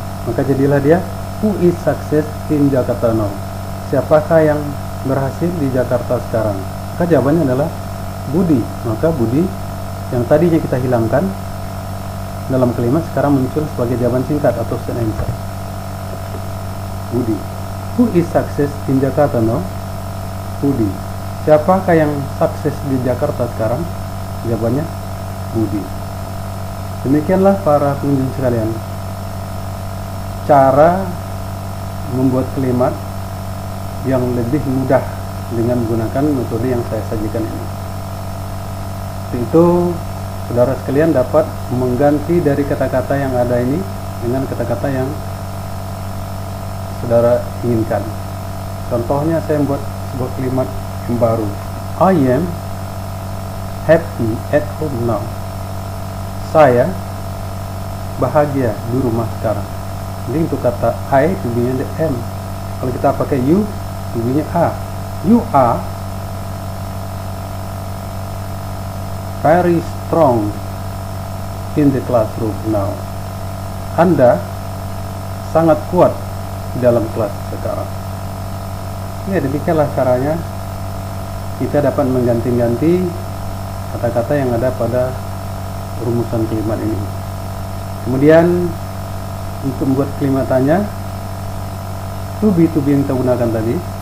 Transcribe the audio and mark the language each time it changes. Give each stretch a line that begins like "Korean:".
Indonesian: Maka jadilah dia
English: who is success in Jakarta now?
Indonesian: Siapakah yang berhasil di Jakarta sekarang? Maka jawabannya adalah Budi. Maka Budi yang tadinya kita hilangkan dalam kalimat sekarang muncul sebagai jawaban singkat atau
English: short answer.
Indonesian: Budi.
English: Who is success in Jakarta now?
Indonesian: Budi. Siapakah yang sukses di Jakarta sekarang? Jawabannya Budi. Demikianlah para pengunjung sekalian, cara membuat kalimat yang lebih mudah dengan menggunakan metode yang saya sajikan ini. Itu saudara sekalian dapat mengganti dari kata-kata yang ada ini dengan kata-kata yang saudara inginkan. Contohnya saya membuat sebuah kalimat yang baru.
English: I am happy at home now.
Indonesian: Saya bahagia di rumah sekarang. Jadi untuk kata I bunyinya
English: the M.
Indonesian: Kalau kita pakai you bunyinya A.
English: You are very strong in the classroom now.
Indonesian: Anda sangat kuat di dalam kelas sekarang. Ya, demikianlah caranya kita dapat mengganti-ganti kata-kata yang ada pada rumusan kalimat ini. Kemudian untuk membuat kalimat tanya to be yang kita gunakan tadi,